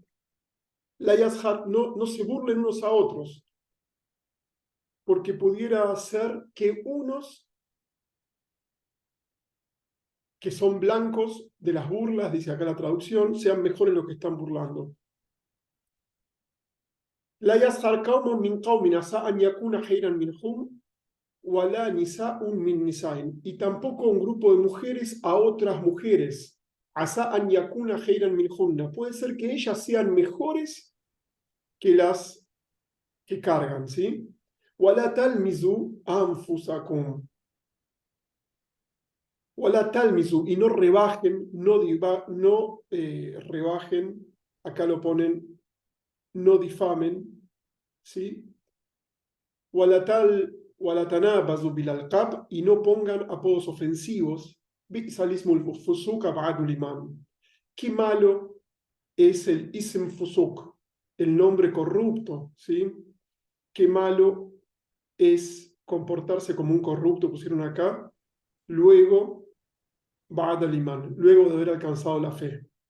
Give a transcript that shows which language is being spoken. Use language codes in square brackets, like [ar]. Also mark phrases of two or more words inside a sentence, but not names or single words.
[ar] لا يسخر [es] no se burlen unos a otros, porque pudiera ser que unos que son blancos de las burlas, dice acá la traducción, sean mejores los que están burlando. [ar] لا يسخر قوم من قوم عسى أن يكونوا خيرا منهم ولا نساء من نساء. [es] Y tampoco un grupo de mujeres a otras mujeres. [ar] عسى أن يكن خيرا منهن. [es] Puede ser que ellas sean mejores que las que cargan, ¿sí? [ar] ولا تلمزوا أنفسكم. ولا تلمزوا. [es] Y no rebajen, no rebajen, acá lo ponen, no difamen, ¿sí? [ar] ولا تنابزوا بالألقاب. [es] Y no pongan apodos ofensivos. [ar] بئس الاسم الفسوق بعد الإيمان. [es] Qué malo es el [ar] اسم فسوق, [es] el nombre corrupto, ¿sí? Qué malo es comportarse como un corrupto, pusieron acá, luego [ar] بعد الإيمان, [es] luego de haber alcanzado la fe.